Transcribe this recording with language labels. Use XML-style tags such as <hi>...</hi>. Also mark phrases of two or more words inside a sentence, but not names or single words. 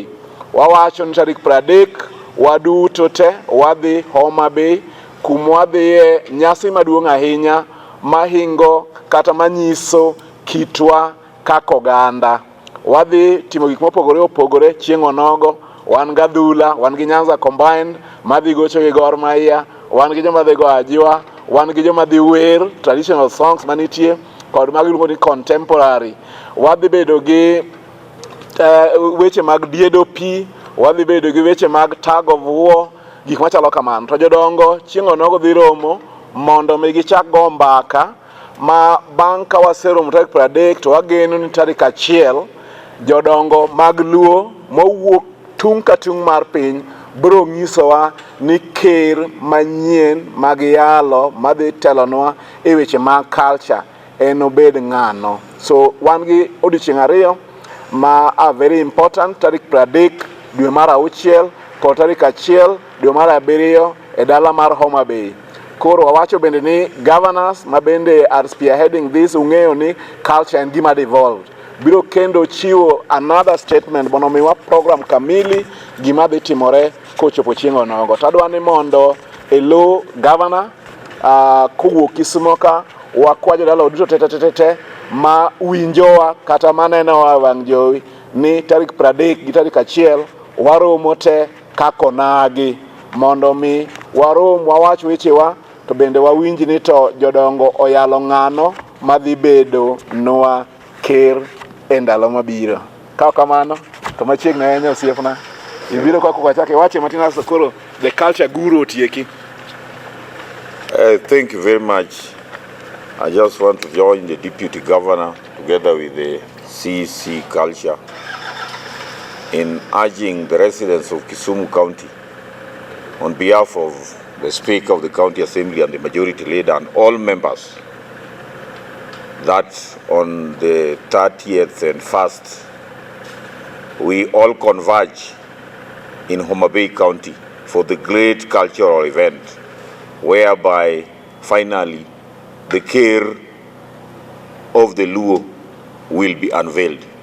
<luo>Wawacho ni tarik 30 waduto te wadhi Homa Bay kumwadhiye nyasi maduong' ahinya mahingo kata manyiso kitwa kaka oganda. Wadhi timo gik mopogore opogore chieng' onogo. Wan gi adhula, wan gi Nyanza Combined, madhi gocho gi Gor Mahia, wan gi joma dhi go ajwa, wan gi joma dhi wer</luo> <en>traditional songs</en> <luo>manitie kod mag iluongo ni contemporary. Wadhi bedo gi weche mag diedo pi, wadhi bedo gi weche mag</luo> <en>tag of war,</en> <luo>gik machalo kamano. To jodongo chieng' onogo dhi romo mondo mi gichak go mbaka ma bang' ka waseromo tarik 30 to wageno ni tarik 1 jodongo mag Luo mowuok tung ka tung mar piny bro nyisowa ni ker manyien magiyalo madhi telonwa e weche mag culture en obed ng'ano. So wan gi odiochieng' ariyo ma</luo> <en>are very important,</en> <luo>tarik 30 dwe mar auchiel kod tarik 1 dwe mar abiriyo e dala mar Homa Bay. Koro wawacho bende ni governors ma bende</luo> <en>are spearheading this</en> <luo>ung'eyo ni culture en gima devolved. Biro kendo chiwo</luo> <en>another statement</en> <luo>mondo miwa program kamili gima dhi timore kochopo chieng' onogo. Tadwa ni mondo elo governor kowuok Kisumu ka wakwajo dala duto te ma winjowa kata manenowa wang' jowi ni tarik 30 gi tarik 1 waromo te kakonagi mondo mi warom wawach wechewa to bende wawinj ni to jodongo oyalo ng'ano madhi bedo nwa ker e ndalo mabiro. Ka kamano to machiegni ahinya osiepna ibiro kako kwachake wache matin koro</luo> <en>the culture guru</en> <luo>otieki.</luo> <en>Thank you very much. I just want to join the Deputy Governor together with the CEC Culture in urging the residents of Kisumu County on behalf of the Speaker of the County Assembly and the Majority Leader and all members that on the 30th and 1st we all converge in Homa Bay County for the great cultural event whereby finally the care of the Luo will be unveiled.</en>